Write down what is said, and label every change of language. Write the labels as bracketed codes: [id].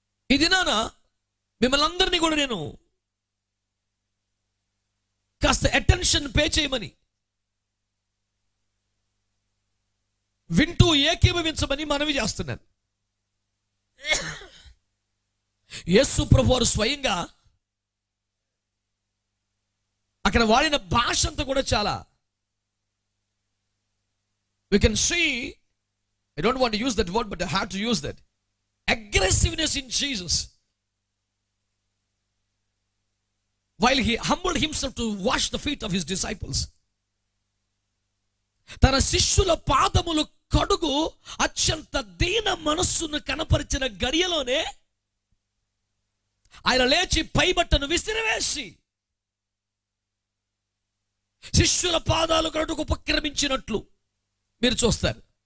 [te] ఈ దినాన మిమ్మల్ని అందరినీ కూడా నేను కాస్త అటెన్షన్ పే చేయమని, వింటూ ఏకీభవించమని మనవి చేస్తున్నాను. యేసు ప్రభు వారు స్వయంగా అక్కడ వాడిన భాష అంతా కూడా చాలా, [en] we can see, I don't want to use that word but I have to use that, aggressiveness in Jesus while he humbled himself to wash the feet of his disciples. [te] తన శిష్యుల పాదములు కడుగు అత్యంత దీన మనస్సును కనపరిచిన గడియలోనే ఆయన లేచి పైబట్టను విసిరివేసి శిష్యుల పాదాలు కడుగు ఉపక్రమించినట్లు మీరు చూస్తారు.